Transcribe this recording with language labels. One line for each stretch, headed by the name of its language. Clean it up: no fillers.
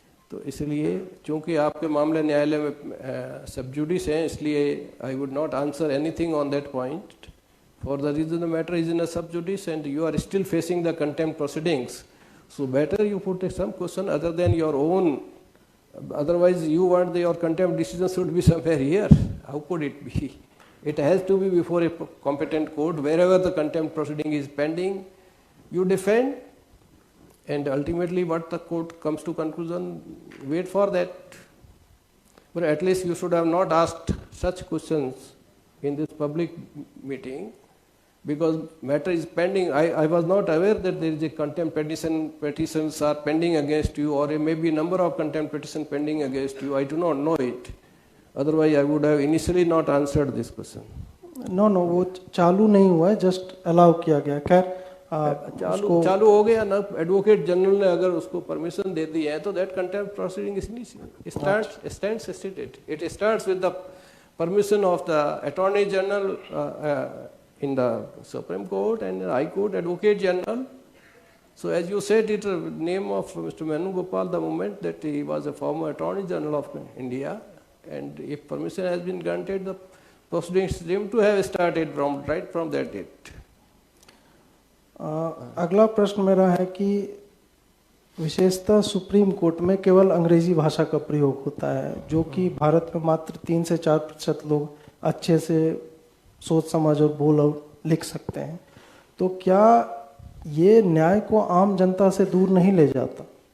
Hindi: तो इसलिए चूंकि आपके मामले न्यायालय में सब जुडिस हैं, इसलिए
English: I would not answer anything on that point for the reason the matter is in a sub judice and you are still facing the contempt proceedings, so better you put some question other than your own, otherwise you want your contempt decision should be somewhere here. How could it be? It has to be before a competent court. Wherever the contempt proceeding is pending, you defend, and ultimately what the court comes to conclusion, wait for that. But at least you should have not asked such questions in this public meeting, because matter is pending. I was not aware that there is a contempt petitions are pending against you, or maybe number of contempt petitions pending against you. I do not know it. Otherwise, I would have initially not answered this question.
Hindi: No, वो चालू नहीं हुआ है, just allow किया गया। खैर चालू हो गया ना, एडवोकेट जनरल ने अगर उसको परमिशन दे दी है तो
English: That contempt proceeding stands stated. It starts with the permission of the Attorney General in the Supreme Court and High Court Advocate General. So as you said, it name of Mr. Venugopal, the moment that he was a former Attorney General of India, and if permission has been granted, the proceedings seem to have started right from that date.
Hindi: अगला प्रश्न मेरा है कि विशेषतः supreme court में केवल अंग्रेजी भाषा का प्रयोग होता है, जो कि भारत में मात्र 3 से 4% लोग अच्छे से सोच समझ और बोल और लिख सकते हैं। तो क्या ये न्याय को आम जनता से दूर नहीं ले जाता?